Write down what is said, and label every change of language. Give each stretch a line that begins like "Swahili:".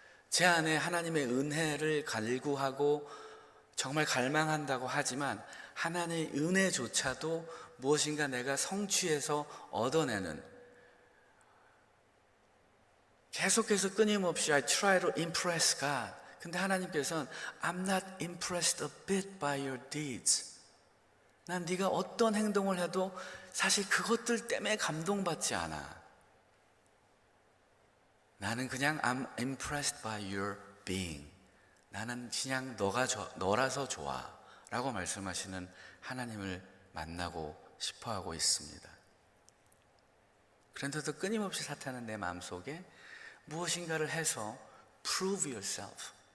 Korean: 제 안에 하나님의 은혜를 갈구하고 정말 갈망한다고 하지만 하나님의 은혜조차도 무엇인가 내가 성취해서 얻어내는 계속해서 끊임없이
English: I try to impress God.
Korean: 근데 하나님께서는
English: I'm not impressed a bit by your deeds.
Korean: 난 네가 어떤 행동을 해도 사실 그것들 때문에 감동받지 않아. 나는 그냥
English: I'm impressed by your being.
Korean: 나는 그냥 너라서 좋아 라고 말씀하시는 하나님을 만나고 싶어하고 있습니다. 그런데도 끊임없이 사탄은 내 마음속에 무엇인가를 해서
English: prove yourself.